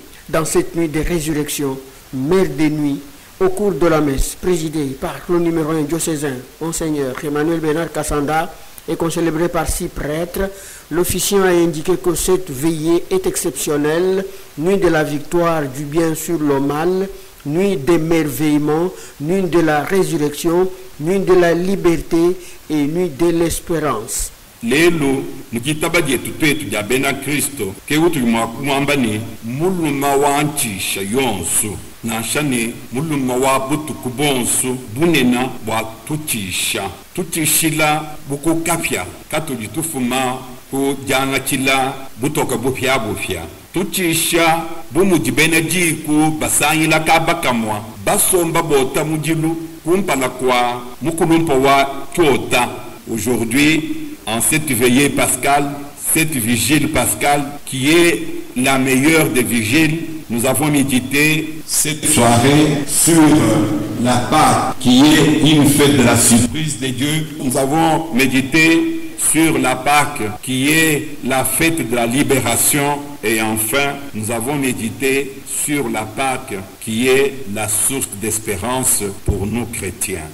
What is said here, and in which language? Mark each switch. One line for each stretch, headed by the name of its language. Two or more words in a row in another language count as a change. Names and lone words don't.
French: Dans cette nuit de résurrection, mère des nuits, au cours de la messe présidée par le numéro 1 diocésain, Monseigneur Emmanuel Bernard Kassanda, et concélébrée par 6 prêtres, l'officiant a indiqué que cette veillée est exceptionnelle, nuit de la victoire du bien sur le mal, nuit d'émerveillement, nuit de la résurrection, nuit de la liberté et nuit de l'espérance.
Luba-Katanga: Lelo nikitaba dietu twetu dia bena Kristo ke utu mwambani muluma wanchisha yonsu na shani muluma wa butu kubonsu bunena wa tutishila buku kafya katoli tufuma ku janga chila butoka bufya tutisha bumujibene jiku basanyila kabakamwa basomba bota mujilu kumpala kwa mukulumpa wa kyota.
French: Aujourd'hui, en cette veillée pascale, cette vigile pascale qui est la meilleure des vigiles, nous avons médité cette soirée sur la Pâque qui est une fête de la surprise de Dieu. Nous avons médité sur la Pâque qui est la fête de la libération et enfin nous avons médité sur la Pâque qui est la source d'espérance pour nous chrétiens.